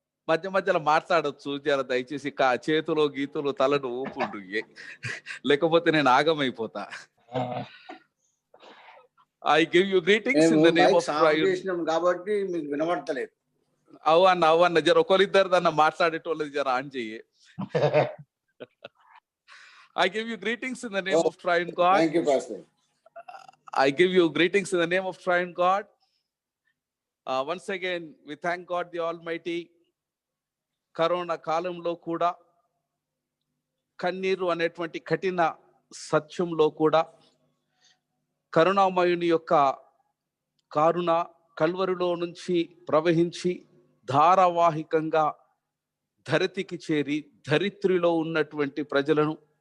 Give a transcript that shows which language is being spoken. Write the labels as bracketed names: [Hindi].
[Telugu] మధ్య మధ్యలో మాట్లాడచ్చు, జర దయచేసి చేతులు గీతులు తలను ఊపుండు, లేకపోతే నేను ఆగమైపోతా. [English] I give you greetings in the name of Christ. [Telugu] కాబట్టి మీకు వినబడతలేదు. అవన్న జర ఒకరిద్దరు దాన్ని మాట్లాడేటోళ్ళది జర ఆన్ చెయ్యి. [English] I give you greetings in the name of Triune God. Thank you, Pastor. I give you greetings in the name of Triune God. Once again, we thank God the Almighty. [Telugu] Corona కాలంలో కూడా, కన్నీరు అనేటువంటి కఠిన సత్యంలో కూడా, కరుణామయుని యొక్క కారుణ కల్వరిలో నుంచి ప్రవహించి ధారావాహికంగా ధరతికి చేరి ధరిత్రిలో ఉన్నటువంటి ప్రజలను,